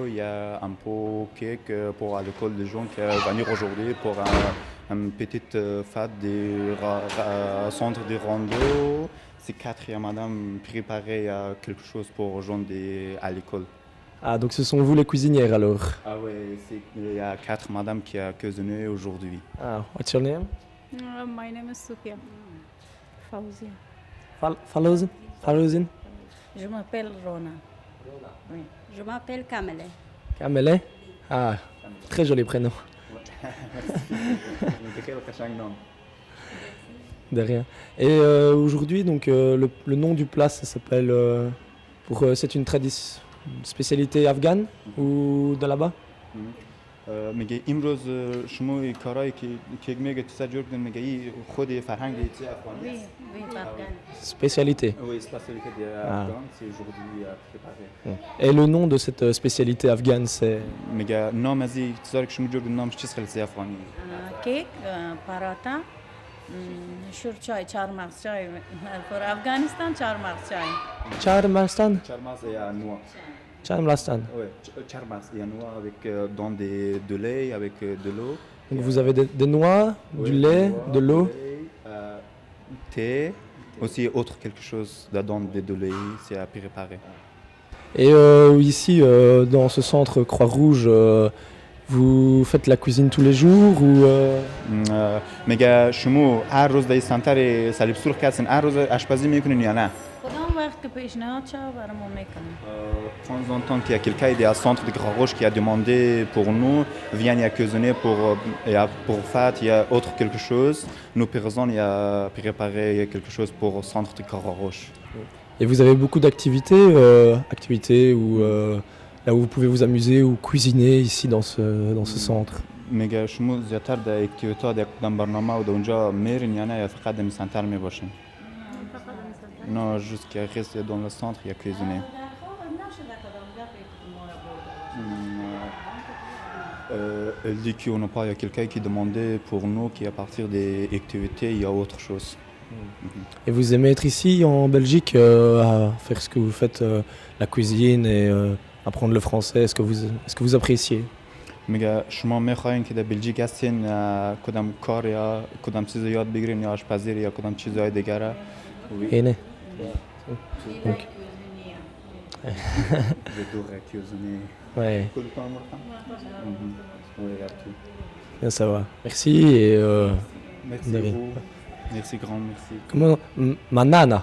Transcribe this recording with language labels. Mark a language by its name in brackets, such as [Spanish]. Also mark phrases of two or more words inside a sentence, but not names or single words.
[French] Il y a un pot cake pour à l'école des gens qui vont venir aujourd'hui pour un petit fête de centre de rando. C'est quatre, il y a madame préparé quelque chose pour les gens à l'école. Ah, donc ce sont vous les cuisinières alors. Ah ouais, il y a quatre madame qui a cuisiné aujourd'hui. [English] Ah, what's your name? My name is Sophia. Fauzia. Falouzin? [French] Je m'appelle Rona. Oui. Je m'appelle Kamele. Kamele? Ah, très joli prénom. De rien. Et aujourd'hui, donc le nom du plat, ça s'appelle. C'est une spécialité afghane ou de là-bas? [Persian] میگه امروز شما کارهایی که میگه تو سر جور کردن میگه خود فرهنگ چه افغانی [French] Oui, [Persian] است؟ [French] oui, afghane. Spécialité. Oui, spécialité afghane, c'est aujourd'hui préparé. Et le nom de cette spécialité afghane, c'est. [Persian] میگه نام از این چیزایی که شما جور کردن نامش چیز خیلی افغانی؟ [French] Cake, paratha, shurchai, charmaz chai. [English] For Afghanistan, charmaz chai. [French] Charmastan? Charmaz et noix. Charmastan. Oui, charmaz et noix avec dans de lait avec de l'eau. Donc vous avez des noix, du lait, de l'eau. Thé, aussi autre quelque chose dedans de lait, c'est à préparer. Et ici, dans ce centre Croix-Rouge, vous faites la cuisine tous les jours ou [Persian] میگه شما هر روز در سنتر صلیب سرخ هستین هر روز آشپزی میکنین یا نه؟ کدام وقت که پیشنهاد شد برامون میکنیم. [French] De temps en temps, qu'il y a quelqu'un qui est au centre de Croix-Rouge qui a demandé pour nous, viens y a cuisiner pour fête, il y a autre quelque chose. Nous, personne, il y a préparé quelque chose pour le centre de Croix-Rouge. Et vous avez beaucoup d'activités, là où vous pouvez vous amuser ou cuisiner ici dans ce centre. [Persian] میگه شما زیادتر در اکتیویتا در کدام برنامه و در اونجا میرین یا نه یا فقط در سنتر میباشین؟ [French] Non, juste qu'il reste dans le centre, il y a cuisiné. Elle dit qu'on n'a pas, il y a quelqu'un qui demandait pour nous qu'à partir des activités, il y a autre chose. Et vous aimez être ici en Belgique, à faire ce que vous faites, la cuisine et apprendre le français, est-ce que vous appréciez? [Persian] میگه شما میخواین که در بلژیک هستین کدام کار یا کدام چیز یاد بگیرین یا آشپزی یا کدام چیزهای دیگه؟ [French] Aîné. Donc. J'adore cuisiner. Ouais, Tout le temps, oui, à tout. bien ça va. Merci et Merci de rien. vous. Merci grand, merci. Comment Manana.